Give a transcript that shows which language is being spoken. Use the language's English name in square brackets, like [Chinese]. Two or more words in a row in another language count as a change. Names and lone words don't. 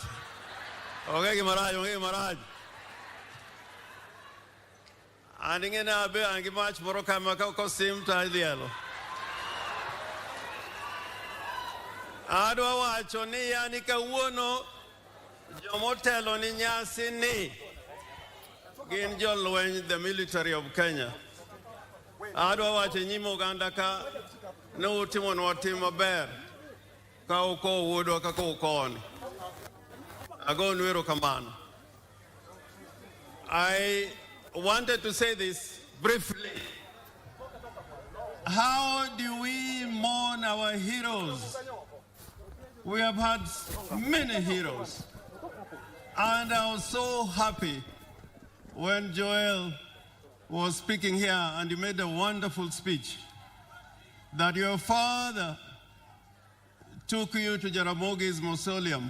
[Luo (Kenya and Tanzania)] Onge gi marach, onge gi marach. An ing'eni abe an gi mach moro kama kosim to idhielo. Adwa wacho ni yani kawuono jomotelo ni nyasi ni gin jolweny, [English] the military of Kenya. [Luo (Kenya and Tanzania)] Adwa wacho nyim oganda ka ne utimonwa tim maber ka uko wuodwa kaka ukoni. Agonu erokamano. [English] I wanted to say this briefly. How do we mourn our heroes? We have had many heroes. And I was so happy when Joel was speaking here and he made a wonderful speech that your father took you to Jaramogi's mausoleum.